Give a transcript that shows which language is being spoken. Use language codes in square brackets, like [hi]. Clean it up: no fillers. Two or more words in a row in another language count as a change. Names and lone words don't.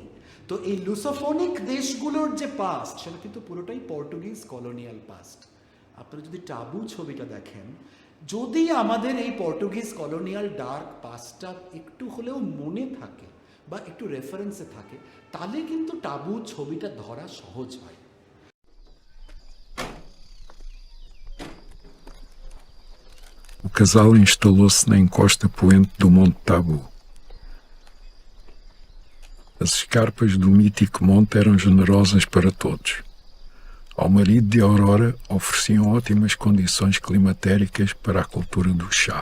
[bn] তো এই লুসোফোনিক দেশগুলোর যে পাস্ট, সেটা কিন্তু পুরোটাই [en] Portuguese colonial past. [bn] আপনারা যদি টাবু ছবিটা দেখেন, যদি আমাদের এই [en] Portuguese colonial dark [bn] পাস্টটা একটু হলেও মনে থাকে বা একটু রেফারেন্সে থাকে, তাহলে কিন্তু টাবু ছবিটা ধরা সহজ হয়। [pt] O casal instalou-se na encosta poente do Monte Tabu. As escarpas do mítico monte eram generosas para todos. Ao marido de Aurora ofereciam ótimas condições climatéricas para a cultura do chá.